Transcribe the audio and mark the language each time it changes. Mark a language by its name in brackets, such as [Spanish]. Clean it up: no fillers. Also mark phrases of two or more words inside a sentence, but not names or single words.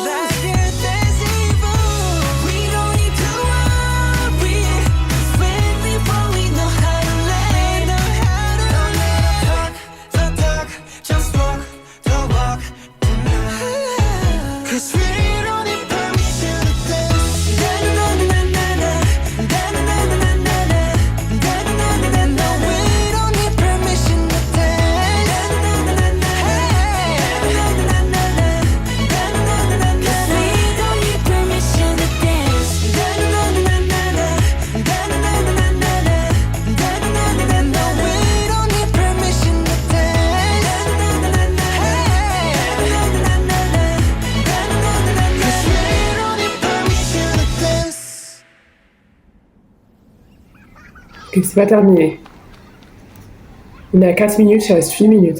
[English] Like we're dancing fools. We don't need to worry. 'Cause when we fall, we know how to let. Don't let the talk, just walk the walk tonight. 'Cause we don't need permission to dance. Da-na-na-na-na-na, da-na-na-na-na-na, da-na-na-na-na-na. We don't need permission to dance. Da-na-na-na-na, hey, da-na-na-na-na, da-na-na-na-na. 'Cause we don't need permission to dance. Da-na-na-na-na-na, da-na-na-na-na-na, da-na-na-na-na. We don't need permission to dance. Da-na-na-na-na, hey, da-na-na-na-na, da-na-na-na-na. 'Cause we don't need permission to dance. [French] Ok, c'est pas terminé. On est à 4 minutes, il reste 8 minutes.